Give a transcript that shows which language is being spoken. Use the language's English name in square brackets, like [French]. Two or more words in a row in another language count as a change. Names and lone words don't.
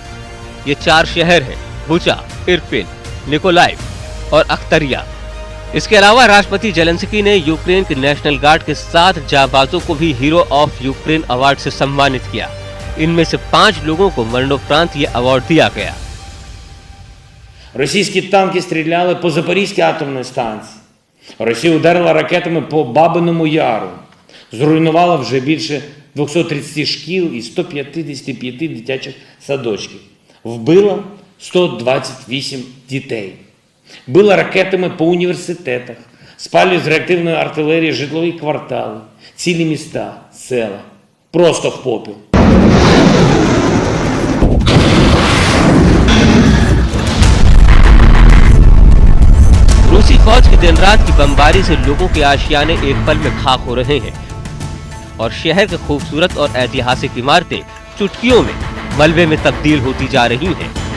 [Hindi] ये 4 शहर हैं बुचा, इरपिन, निकोलाइव और अख्तरिया। इसके अलावा राष्ट्रपति ज़ेलेंस्की ने यूक्रेन के नेशनल गार्ड के 7 जाबाजों को भी हीरो ऑफ यूक्रेन अवार्ड से सम्मानित किया। इनमें से 5 लोगों को मरणोपरांत ये अवार्ड दिया गया। [Ukrainian] Російські танки стріляли по Запорізькій атомній станції. Росія ударила ракетами по Бабиному Яру. Зруйнувала вже більше 230 шкіл і 155 дитячих садочків. Вбила 128 дітей. Била ракетами по університетах. Спалює з реактивної артилерії житлові квартали, цілі міста, села. Просто в попіл. [Hindi] रूसी फौज की दिन रात की बमबारी से लोगों के आशियाने एक पल में खाक हो रहे हैं और शहर के खूबसूरत और ऐतिहासिक इमारतें चुटकियों में मलबे में तब्दील होती जा रही हैं।